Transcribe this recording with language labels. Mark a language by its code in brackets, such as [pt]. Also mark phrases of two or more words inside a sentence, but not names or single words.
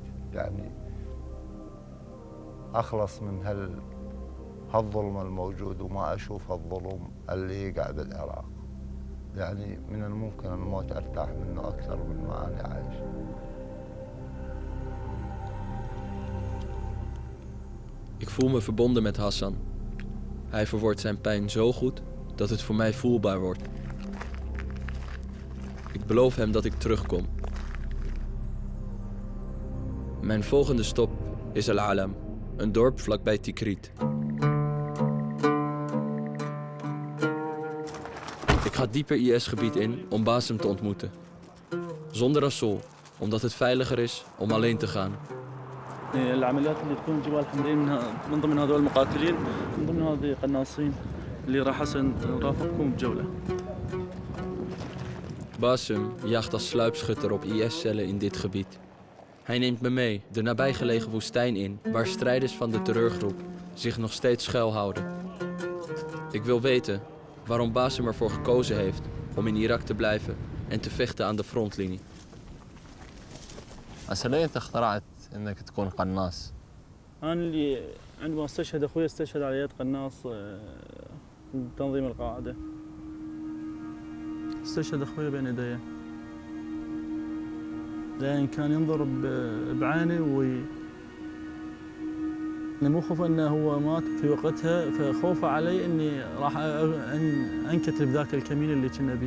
[ar] يعني أخلص من هالظلم الموجود وما أشوف الظلم اللي قاعد بالعراق. يعني من الممكن الموت أرتاح منه أكثر من ما أنا عايش. [nl] Ik voel me verbonden met Hassan. Hij verwoordt zijn pijn zo goed dat het voor mij voelbaar wordt. Ik beloof hem dat ik terugkom. Mijn volgende stop is Al Alam, een dorp vlakbij Tikrit. Ik ga dieper IS-gebied in om Bassem te ontmoeten. Zonder Rasool, omdat het veiliger is om alleen te gaan. [ar] العمليات اللي تكون جبال حمرين من ضمن هذول المقاتلين من ضمن هذه قناصين اللي راح نرافقكم بجولة. [nl] Bassem jaagt als sluipschutter op IS-cellen in dit gebied. Hij neemt me mee de nabijgelegen woestijn in, waar strijders van de terreurgroep zich nog steeds schuilhouden. Ik wil weten waarom Bassem ervoor gekozen heeft om in Irak te blijven en te vechten aan de frontlinie. [ar] هسه ليه انت اخترعت انك تكون قناص؟ أنا اللي عندما استشهد أخوي استشهد على يد قناص تنظيم القاعدة. استشهد أخوي بين يدي. لأن كان ينظر بعيني أنا مو خوف أنه هو مات في وقتها فخوف علي إني راح أنكتب ذاك الكمين اللي كنا بيه.